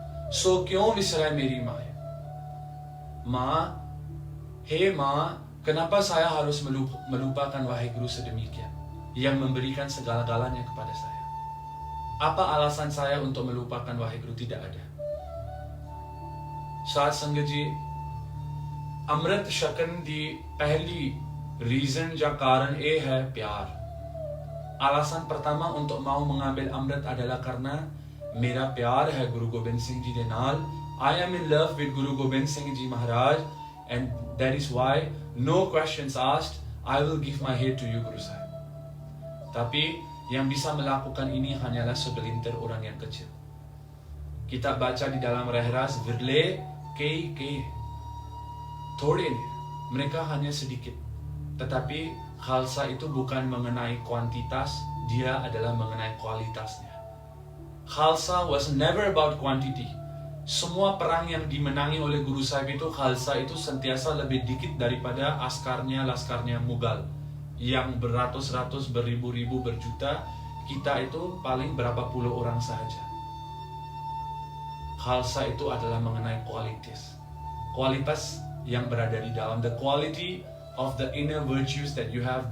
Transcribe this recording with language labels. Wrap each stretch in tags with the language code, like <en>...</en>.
<pa>So kyun visray meri maya?</pa> <id>Ma, he ma, kenapa saya harus melupakan Waheguru sedemikian yang memberikan segala-galanya kepada saya? Apa alasan saya untuk melupakan Waheguru? Tidak ada.</id> <pa>Saat संगत जी, अमृत शकन दी पहली reason या कारण ये है प्यार.</pa> <id>Alasan pertama untuk mau mengambil amrit adalah karena</id> <pa>mera प्यार है Guru Gobind Singh Ji de naal.</pa> <en>I am in love with Guru Gobind Singh Ji Maharaj, and that is why no questions asked, I will give my head to you Guru Sahib.</en> <id>Tapi yang bisa melakukan ini hanyalah segelintir orang yang kecil. Kita baca di dalam Rahras</id> <pa>Virle kei thode ne,</pa> <id>mereka hanya sedikit. Tetapi khalsa itu bukan mengenai kuantitas, dia adalah mengenai kualitasnya.</id> <en>Khalsa was never about quantity.</en> <id>Semua perang yang dimenangi oleh Guru Sahib itu, khalsa itu sentiasa lebih dikit daripada laskarnya Mughal yang beratus-ratus, beribu-ribu, berjuta. Kita itu paling berapa puluh orang sahaja. Khalsa itu adalah mengenai kualitas yang berada di dalam,</id> <en>the quality of the inner virtues that you have.</en>